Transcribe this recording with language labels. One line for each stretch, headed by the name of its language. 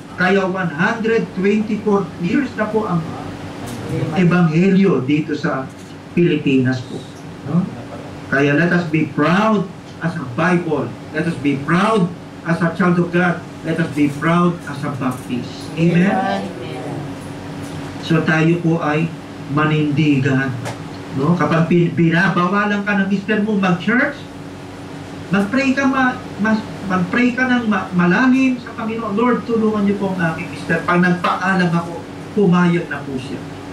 Filipino: Kaya 124 years na po ang Ebanghelyo dito sa Pilipinas po, no?
English: Kaya let us be proud as a Bible. Let us be proud as a child of God. Let us be proud as a Baptist. Amen?
Filipino: So tayo po ay manindigan. No? Kapag binabawalan ka ng mister mo mag-church, mag-pray ka, mag-pray ka ng malalim sa Panginoon. Lord, tulungan niyo po ang aking mister. Pag nagpaalam ako, pumayag na po siya.